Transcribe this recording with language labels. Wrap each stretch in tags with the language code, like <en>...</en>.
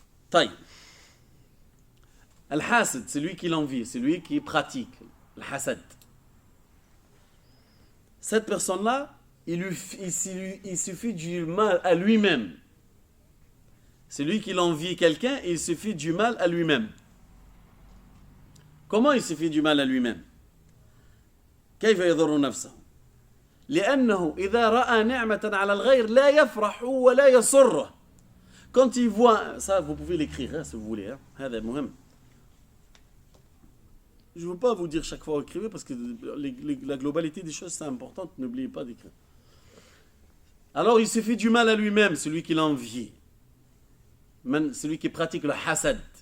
<ar>طيب الحاسد</ar> <fr>c'est lui qui l'envie, c'est lui qui pratique le hasad. Cette personne-là, il suffit du mal à lui-même. C'est lui qui l'envie quelqu'un, il suffit du mal à lui-même. Comment il suffit du mal à lui-même?</fr> <ar>كيف يضر نفسه؟ لأنه إذا رأى نعمة على الغير لا يفرح ولا يسره.</ar> <fr>Quand il voit, ça vous pouvez l'écrire hein, si vous voulez,</fr> <ar>هذا مهم.</ar> <fr>Je ne veux pas vous dire chaque fois écrivez parce que la globalité des choses c'est important, n'oubliez pas d'écrire. Alors il se fait du mal à lui-même, celui qui l'envie. Celui qui pratique le hasad.</fr>